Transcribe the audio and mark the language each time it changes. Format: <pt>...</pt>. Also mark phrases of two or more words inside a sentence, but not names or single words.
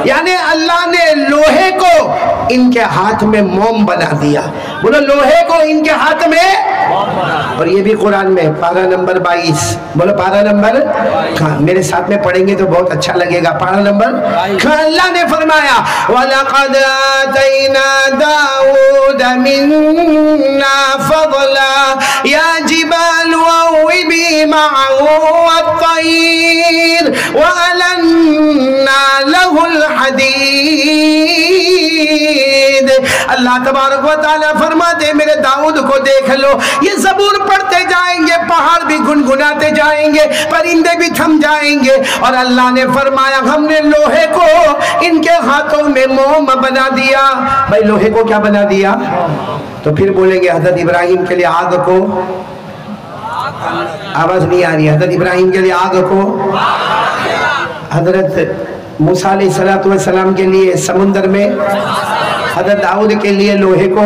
<ur>یعنی اللہ نے لوہے کو ان کے ہاتھ میں موم بنا دیا، بولو لوہے کو ان کے ہاتھ میں. اور یہ بھی قرآن میں پارہ نمبر 22، بولو پارہ نمبر، ہاں میرے ساتھ میں پڑھیں گے تو بہت اچھا لگے گا. پارہ نمبر، اللہ نے فرمایا</ur> <ar>ولقد آتينا داوود منا فضلا يا جبال أوبي معه والطير وألنا له الحديد.</ar> <ur>اللہ تبارک و تعالیٰ فرماتے میرے داؤد کو دیکھ لو، یہ زبور پڑھتے جائیں گے، پہاڑ بھی گنگناتے جائیں گے، پرندے بھی تھم جائیں گے، اور اللہ نے فرمایا ہم نے لوہے کو ان کے ہاتھوں میں موم بنا دیا۔ بھائی لوہے کو کیا بنا دیا؟ تو پھر بولیں گے حضرت ابراہیم کے لیے آگ کو، آواز نہیں آ رہی، حضرت ابراہیم کے لیے آگ کو، حضرت موسیٰ علیہ السلام کے لیے سمندر میں، حضرت داؤد کے لیے لوہے کو۔</ur>